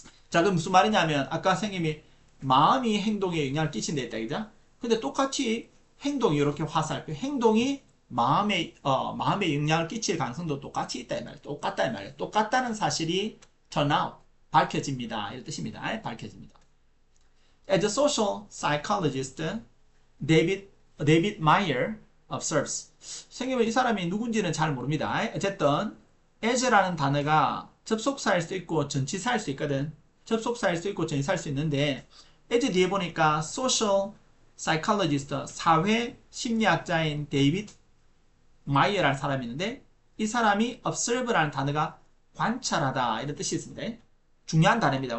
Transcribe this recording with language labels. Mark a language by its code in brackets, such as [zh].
[ko] 자, 그럼 무슨 말이냐면 아까 선생님이 마음이 행동에 영향을 끼친다 했다. 그죠? 근데 똑같이 행동이 이렇게 화살표, 행동이 마음에 영향을 끼칠 가능성도 똑같이 있다 이 말이에요. 똑같다 이 말이에요. 똑같다는 사실이 turn out, 밝혀집니다. 이런 뜻입니다. 밝혀집니다. [en] As a social psychologist, David Meyer observes. [ko] 선생님은 이 사람이 누군지는 잘 모릅니다. 어쨌든 as라는 단어가 접속사일 수 있고 전치사일 수 있거든. 접속사일 수 있고 전치사일 수 있는데 as 뒤에 보니까 social psychologist, 사회 심리학자인 데이비드 마이어라는 사람이 있는데 이 사람이 observe라는 단어가 관찰하다 이런 뜻이 있습니다. 중요한 단어입니다.